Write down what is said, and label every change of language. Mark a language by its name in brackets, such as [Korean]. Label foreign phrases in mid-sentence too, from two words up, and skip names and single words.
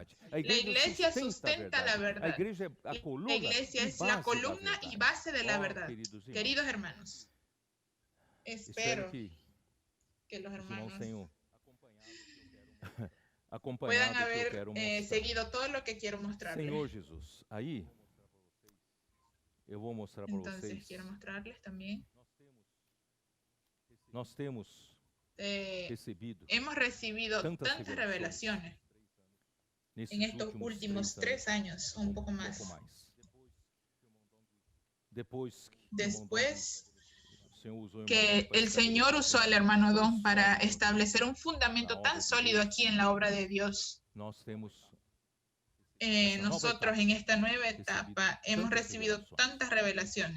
[Spanish] La iglesia sustenta la verdad. La iglesia es la columna y base de la verdad. Queridos hermanos, espero que los hermanos puedan haber seguido todo lo que quiero mostrarles. [Portuguese] Senhor Jesus, aí eu vou mostrar para vocês. [Spanish] Entonces quiero mostrarles también. [Portuguese] Nós temos [Spanish] hemos recibido tantas revelaciones en estos últimos 3 años, un poco más. Después que el Señor usó al hermano Don para establecer un fundamento tan sólido aquí en la obra de Dios, nosotros en esta nueva etapa hemos recibido tantas revelaciones.